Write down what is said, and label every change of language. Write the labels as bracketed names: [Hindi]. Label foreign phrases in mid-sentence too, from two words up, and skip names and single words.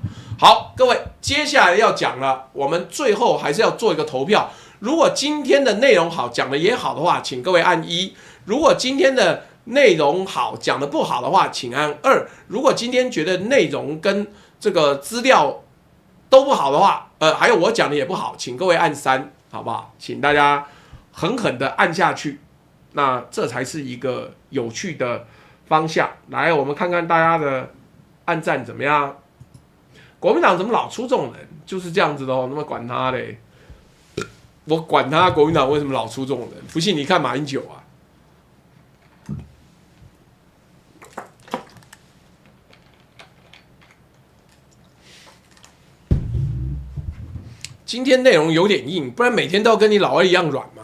[Chinese] 好，各位，接下來要講了，我們最後還是要做一個投票。如果今天的內容好，講的也好的話，請各位按1；如果今天的內容好，講的不好的話，請按2；如果今天覺得內容跟這個資料都不好的話，還有我講的也不好，請各位按3，好不好？請大家狠狠的按下去。那這才是一個有趣的方向。來，我們看看大家的按讚怎麼樣？國民黨怎麼老出這種人？就是這樣子的哦，那麼管他嘞，我管他國民黨為什麼老出這種人？不信你看馬英九啊。今天內容有點硬，不然每天都要跟你老二一樣軟嘛。